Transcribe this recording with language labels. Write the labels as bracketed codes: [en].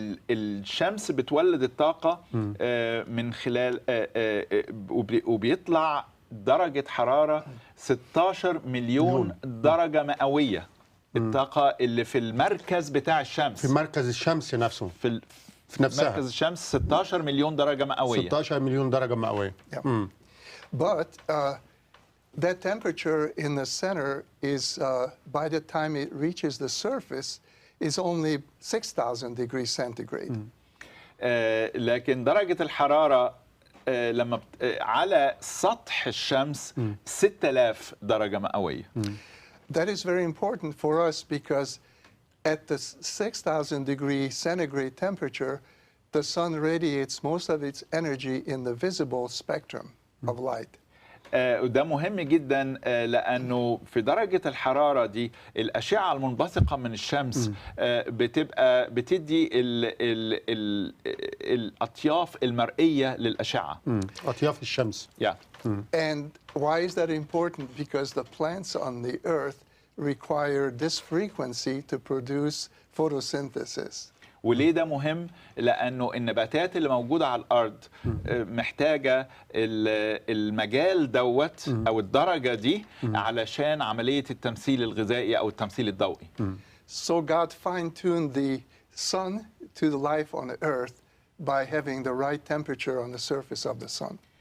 [ar] الشمس بتولد الطاقة من خلال وبيطلع درجة حرارة 16 مليون درجة مئوية. الطاقة اللي في المركز بتاع الشمس. في مركز الشمس نفسه. في نفسها. مركز الشمس 16 مليون درجة مئوية. 16 مليون درجة مئوية. [en] But that temperature in the center is, by the time it reaches the surface, is only 6,000 degrees centigrade. [ar] لكن درجة الحرارة لما على سطح الشمس 6000 درجة مئوية. [en] That is very important for us because at the 6,000 degree centigrade temperature, the sun radiates most of its energy in the visible spectrum of light. [ar] وده مهم جدا لأنه في درجة الحرارة دي الأشعة المنبثقة من الشمس بتدي الأطياف المرئية للأشعة. أطياف الشمس. [en] Yeah. And why is that important? Because the plants on the earth require this frequency to produce photosynthesis. [ar] وليه ده مهم؟ لأنه النباتات اللي موجودة على الأرض محتاجة المجال دوت أو الدرجة دي علشان عملية التمثيل الغذائي أو التمثيل الضوئي. [en] So God fine-tuned the sun to the life on the earth by having the right temperature on the surface of the sun.